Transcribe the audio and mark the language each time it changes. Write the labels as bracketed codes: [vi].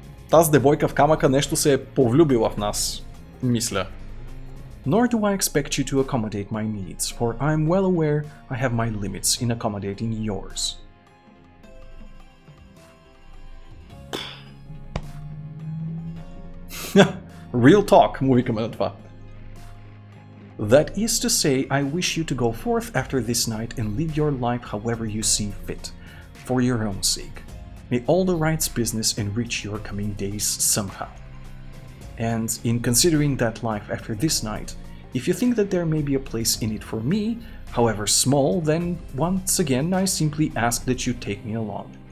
[bg] Тази девойка в камъка нещо се е повлюбила в нас, мисля. [en] Nor do I expect you to accommodate my needs, for I am well aware I have my limits in accommodating yours. Real talk, [bg] му викаме на това. [en] That is to say, I wish you to go forth after this night and live your life however you see fit, for your own sake. May all the right's business enrich your coming days somehow. And in considering that life after this night, if you think that there may be a place in it for me, however small, then once again I simply ask that you take me along.